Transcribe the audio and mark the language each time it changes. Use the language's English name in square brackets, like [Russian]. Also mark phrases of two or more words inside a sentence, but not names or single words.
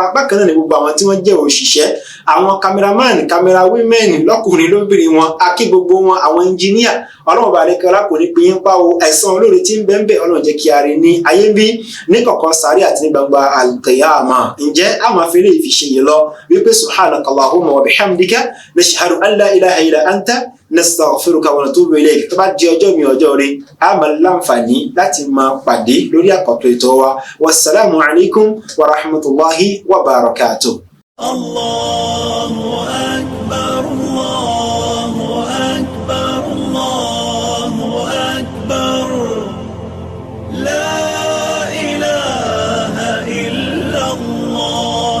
[Yoruba] Bákan náà ni gbogbo àwọn tí wọ́n jẹ́ òṣìṣẹ́ àwọn [English] cameraman camera women [Yoruba] lọ́kùnrin lóbìnrin wọn akí gbogbo wọn àwọn engineer ọlọ́run bá àlékè ọlá kò ní pín yín pa o. ẹ̀san olóore tí ń bẹ ń bẹ ọlọ́run jẹ́ kí a rí ní ayé bí ní kọ̀kọ̀ sáré àti ní gbangba al-qiyama. Ǹjẹ́ a máa fi lè fi ṣe yìí lọ wípé [Arabic] سبحانك اللهم وبحمدك نشهد أن لا إله إلا أنت نستغفرك ونتوب إليك. [Yoruba] Tó bá di ọjọ́ mi ọjọ́ rẹ̀ a máa láǹfààní láti máa pàdé lórí àkọ́tọ̀ ètò wa. [Arabic] والسلام عليكم ورحمة الله وبركاته. الله أكبر، الله أكبر، الله أكبر. لا إله إلا الله.